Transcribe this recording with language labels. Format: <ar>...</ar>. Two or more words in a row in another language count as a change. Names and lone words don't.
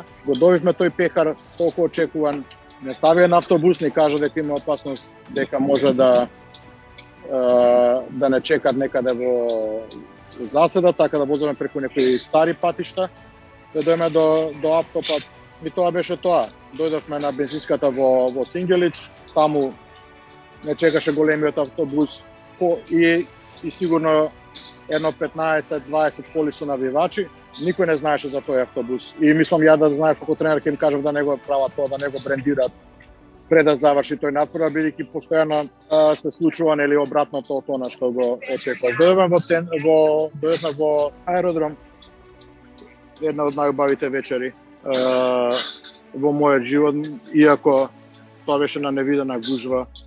<mk>Го добивме тој пехар толку очекуван. Не ставија на автобус, ни кажа дека има опасност дека може да не чекат некаде во заседа, така да возиме преку некои стари патишта. Да дојме до автопат. И тоа беше тоа. Дојдовме на бензинската во Сингелич, таму не чекаше големиот автобус. i sigurno jedno 15-20 коли su навивачи, никој не знаеше за тој автобус. И мислам ја да знае како тренер ќе им кажам да не го прават тоа, да не го брендираат пред да заврши тој натпревар, бидејќи постојано се случува нели обратното од тоа што го очекуваш. Дојдовме во аеродром, една од најубавите вечери во мојот живот, иако тоа беше на невидена гужва.</mk>